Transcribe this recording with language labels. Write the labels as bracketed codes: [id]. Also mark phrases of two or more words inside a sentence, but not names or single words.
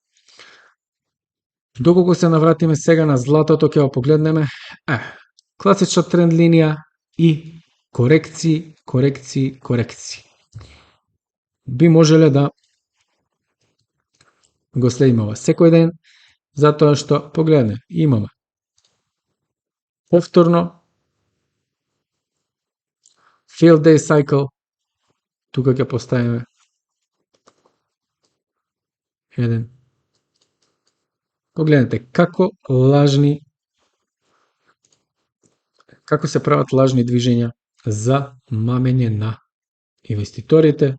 [mk] Доколку се навратиме сега на златото, ќе го погледнеме класична тренд линија и корекции. Би можеле да го следиме ова секој ден, затоа што, погледне, имаме повторно [en] failed day cycle, [mk] тука ќе поставиме еден. Погледнете како се прават лажни движења за мамење на инвеститорите.